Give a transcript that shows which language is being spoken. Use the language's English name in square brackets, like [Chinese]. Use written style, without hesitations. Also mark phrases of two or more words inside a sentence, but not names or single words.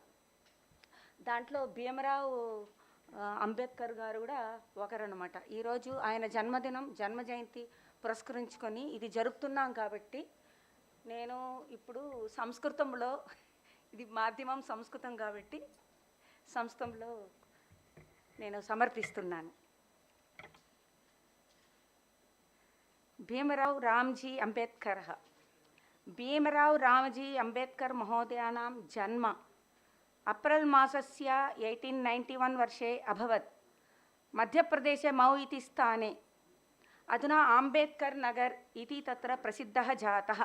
[Telugu] దాంట్లో భీమరావు అంబేద్కర్ గారు కూడా ఒకరన్నమాట. ఈరోజు ఆయన జన్మ జయంతి పురస్కరించుకొని ఇది జరుపుతున్నాం కాబట్టి నేను ఇప్పుడు సంస్కృతంలో, ఇది మాధ్యమం సంస్కృతం కాబట్టి సంస్కృతంలో నేను సమర్పిస్తున్నాను. [Sanskrit] भीमराव रामजी अम्बेडकरः. भीमराव रामजी अम्बेडकर महोदयानां जन्म अप्रैल मासस्य 1891 वर्षे अभवत्. मध्यप्रदेशे मौ इति स्थाने, अधुना आम्बेड्कर् नगर् इति तत्र प्रसिद्धः जातः.